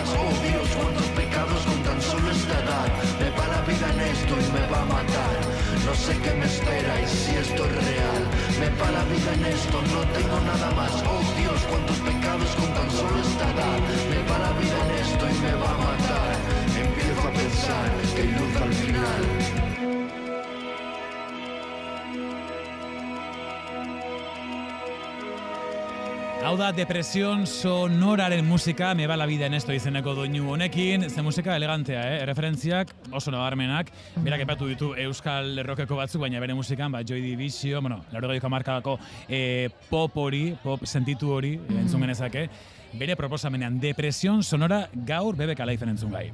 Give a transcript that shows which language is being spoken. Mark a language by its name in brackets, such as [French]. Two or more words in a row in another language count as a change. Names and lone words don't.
[Spanish] Oh Dios, cuántos pecados con tan solo esta edad. Me va la vida en esto y me va a matar. No sé qué me espera y si esto es real. Me va la vida en esto, no tengo nada más. Oh Dios, cuántos pecados con tan solo esta edad. Me va la vida en esto y me va a matar. Empiezo a pensar que hay luz al final. [Basque] Hau da, depresion sonoraren musika, Me va la vida en esto izeneko doinu honekin, ze musika elegantea, referentziak oso nabarmenak, berak epatu ditu euskal rockeko batzuk, baina bere musikan, Joy Division, bueno, 80ko hamarkadako pop hori, pop sentitu hori, entzun genezake, bere proposamenean depresion sonora gaur BBK Liven entzun gai.